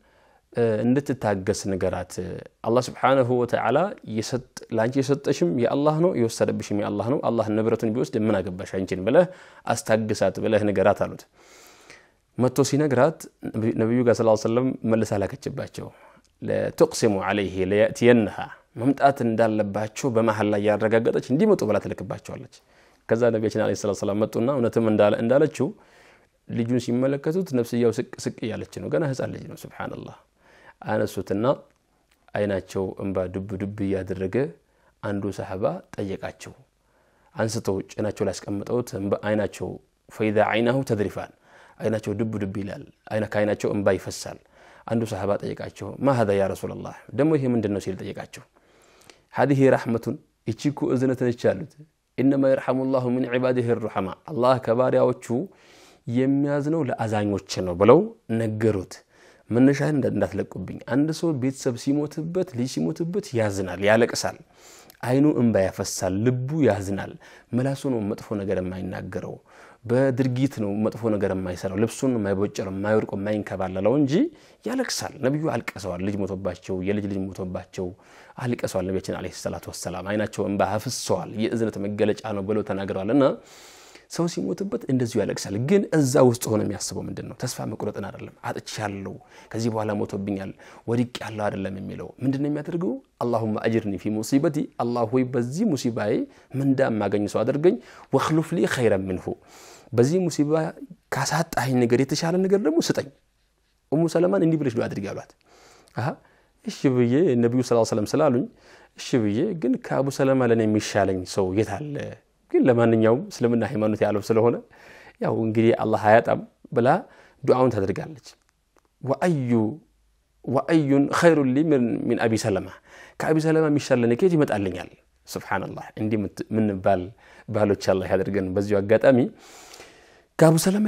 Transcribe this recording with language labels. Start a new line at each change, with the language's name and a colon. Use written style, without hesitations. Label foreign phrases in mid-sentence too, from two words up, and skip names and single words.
Amharic: እንድትታገስ ነገራት አላህ Subhanahu Wa Ta'ala ላንቺ የሰጠሽም የአላህ ነው የወሰደብሽም የአላህ ነው አላህ ንብረቱን ቢወስድ ምን አገባሽ አንቺን ብለህ አስታግሳት ብለህ ነገራት አሉት መጥቶ ሲነግራት ነብዩ ጋር
Arabic: صلى الله عليه وسلم
Amharic: መልሳ ላከችባቸው
Arabic: ለትقسሙ عليه لياتينها
Amharic: መምጣት እንዳለባቸው በመሐል ላይ ያረጋገጠች እንዲመጡ ብላ ተልከባቸዋለች ከዛ ነብያችን
Arabic: عليه الصلاة
Amharic: ሰላም መጡና እውነትም እንዳለችው ልጁን ሲመለከቱት ነፍስያው ስቅ ያለች ነው ገና ህፃን ልጅ ነው ሱብሃንአላህ አነሱትና አይናቸው እንባ ድብ ያደረገ አንዱ ሰሃባ ጠየቃቸው አንስተው ጭናቸው ላይ አስቀምጠውት አይናቸው
Arabic: فاضت عيناه تذرفان
Amharic: አይናቸው ድብ ይላል አይናቸው እንባ ይፈሳል አንዱ ሰሃባ ጠየቃቸው
Arabic: ما هذا يا رسول الله
Amharic: ደሞ ይሄ ምንድነው ሲል ጠየቃቸው
Arabic: هذه رحمه
Amharic: እቺኩ እዝነትን ይቻሉት
Arabic: انما يرحم الله من عباده الرحماء
Amharic: الله ከባሪያዎቹ የሚያዝነው ለአዛኞች ነው ብለው ነገሩት መነሻን እንዳትለቁብኝ አንድ ሰው ቤተሰብ ሲሞትበት ልጅ ሲሞትበት ያዝናል ያለቅሳል አይኑ እንባ ያፈሳል ልቡ ያዝናል መላሱ ነው መጥፎ ነገር የማይናገረው በድርጊት ነው መጥፎ ነገር የማይሰራው ልብሱን የማይቦጨረው የማይወርቀው የማይንከባለለው እንጂ ያለቅሳል ነብዩ አልቀሰዋል ልጅ ሞቶባቸው የልጅ ልጅ ሞቶባቸው አልቀሰዋል ነብያችን
Arabic: عليه الصلاة
Amharic: ወሰለም አይናቸው እንባ አፍሰዋል የእዝነት መገለጫ ነው ብለው ተናግረዋልና ሰው ሲሞትበት እንደዚሁ ያለቅሳል ግን እዛ ውስጥ ሆነ የሚያስበው ምንድነው ተስፋ መቁረጥን አይደለም አጥቻለሁ ከዚህ በኋላ ሞቶብኛል ወድቅ ያለው አይደለም የሚለው ምንድነው የሚያደርገው
Arabic: اللهم اجرني في مصيبتي
Amharic: الله ሆይ በዚህ ሙሲባዬ ምንዳ ማገኝ ሰው አድርገኝ
Arabic: واخلف لي خيرا منه
Amharic: በዚህ ሙሲባ ካሳጣኝ ነገር የተሻለ ነገር ደግሞ ስጠኝ ኡሙ ሰለማን እንዲህ ብለሽ ዱዓ አድርጊ አሏት እሺ ብዬ ነብዩ
Arabic: صلى الله عليه وسلم
Amharic: ስላሉኝ እሺ ብዬ ግን ከአቡ ሰለማ ለኔ የሚሻለኝ ሰው የታለ ግን ለማንኛውም እስልምና ሃይማኖት ያለው ስለሆነ ያው እንግዲህ አላህ ያጣም ብላ ዱዓውን ታደርጋለች
Arabic: وأين خير لي من أبي سلمة
Amharic: ከአቢ ሰለማ የሚሻለኝ ከየት ይመጣልኛል ሱብሃንአላህ እንዲህ ምን ባሎች አላህ ያደርገን በዚሁ አጋጣሚ ከአቡ ሰለማ